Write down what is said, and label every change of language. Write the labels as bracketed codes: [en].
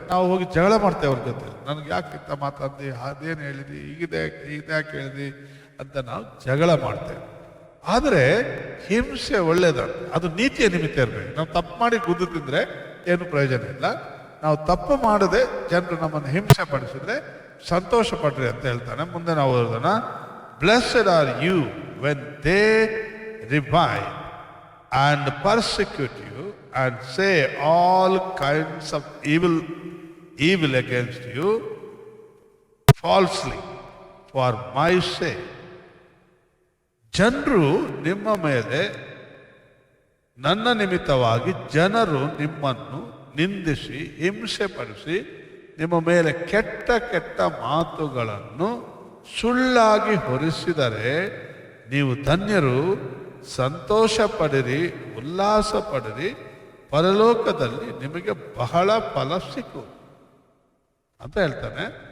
[kn] ನಾವು ಹೋಗಿ ಜಗಳ ಮಾಡ್ತೇವೆ ಅವ್ರ ಜೊತೆ. ನನಗೆ ಯಾಕಿಂತ ಮಾತಾಡ್ದಿ, ಅದೇನು ಹೇಳಿದಿ, ಇದ್ಯಾಕೆ ಹೇಳಿದಿ ಅಂತ ನಾವು ಜಗಳ ಮಾಡ್ತೇವೆ. ಆದರೆ ಹಿಂಸೆ ಒಳ್ಳೇದಂತ, ಅದು ನೀತಿಯ ನಿಮಿತ್ತ ಇರಬೇಕು. ನಾವು ತಪ್ಪು ಮಾಡಿ ಗುದ್ದು ತಿಂದರೆ ಏನು ಪ್ರಯೋಜನ ಇಲ್ಲ. ನಾವು ತಪ್ಪು ಮಾಡದೆ ಜನರು ನಮ್ಮನ್ನು ಹಿಂಸೆ ಪಡಿಸಿದ್ರೆ ಸಂತೋಷ ಪಡ್ರಿ ಅಂತ ಹೇಳ್ತಾನೆ. ಮುಂದೆ ನಾವು ಓದೋಣ. [en] Blessed are you when they revile and persecute you and say all kinds of evil against you falsely for my sake. [kn] ಜನರು ನಿಮ್ಮ ಮೇಲೆ, ನನ್ನ ನಿಮಿತ್ತವಾಗಿ ಜನರು ನಿಮ್ಮನ್ನು ನಿಂದಿಸಿ ಹಿಂಸೆ ಪಡಿಸಿ ನಿಮ್ಮ ಮೇಲೆ ಕೆಟ್ಟ ಕೆಟ್ಟ ಮಾತುಗಳನ್ನು ಸುಳ್ಳಾಗಿ ಹೊರಿಸಿದರೆ ನೀವು ಧನ್ಯರು, ಸಂತೋಷ ಪಡಿರಿ, ಉಲ್ಲಾಸ ಪಡಿರಿ, ಪರಲೋಕದಲ್ಲಿ ನಿಮಗೆ ಬಹಳ ಫಲ ಸಿಕ್ಕುವುದು ಅಂತ ಹೇಳ್ತಾನೆ.